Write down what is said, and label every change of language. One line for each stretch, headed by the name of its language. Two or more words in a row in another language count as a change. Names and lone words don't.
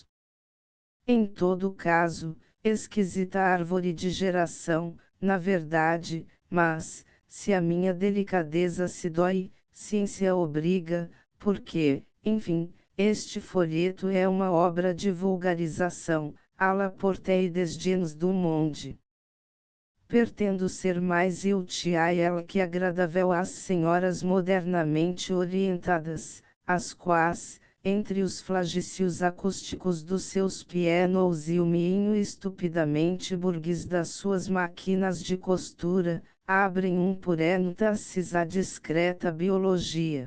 Portuguese: Em todo caso, esquisita árvore de geração, na verdade, mas, se a minha delicadeza se dói, ciência obriga, porque, enfim, este folheto é uma obra de vulgarização,
French: à la portée des gens du monde.
Portuguese: Pretendo ser mais útil a ela que agradável às senhoras modernamente orientadas, as quais, entre os flagícios acústicos dos seus pianos e o miinho estupidamente burguês das suas máquinas de costura, abrem um parênteses à discreta biologia.